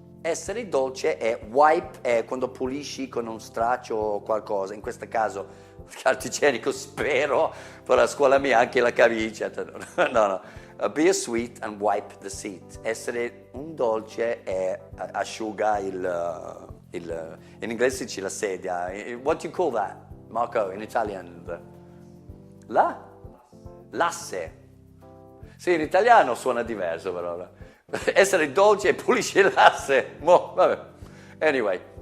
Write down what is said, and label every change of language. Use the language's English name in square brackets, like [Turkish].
[Italian] Essere dolce è wipe è quando pulisci con un straccio o qualcosa, in questo caso carta igienico spero, però a scuola mia anche la camicia. No. [English] Be a sweet and wipe the seat. [Italian] Essere un dolce e asciuga in inglese si dice la sedia. [English] What do you call that, Marco, in Italian? [Italian] L'asse. Sì, in italiano suona diverso però. Essere dolce e pulisce l'asse. Vabbè. [English] Anyway.